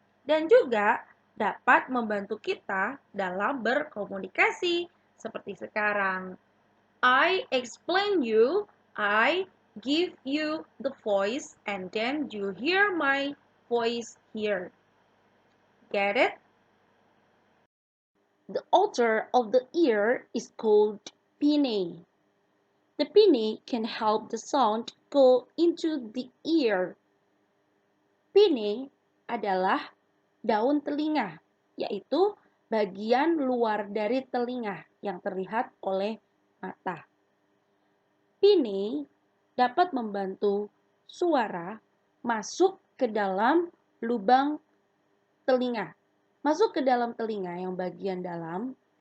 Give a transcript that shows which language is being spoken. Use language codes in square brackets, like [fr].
[id] Dan juga dapat membantu kita dalam berkomunikasi seperti sekarang. [en] I explain you, I give you the voice, and then you hear my voice here. Get it? The outer of the ear is called pinnae. The pinnae can help the sound go into the ear. [id] Pinnae adalah daun telinga, yaitu bagian luar dari telinga yang terlihat oleh mata. Pinnae dapat membantu suara masuk ke dalam lubang telinga. Masuk ke dalam telinga yang bagian dalam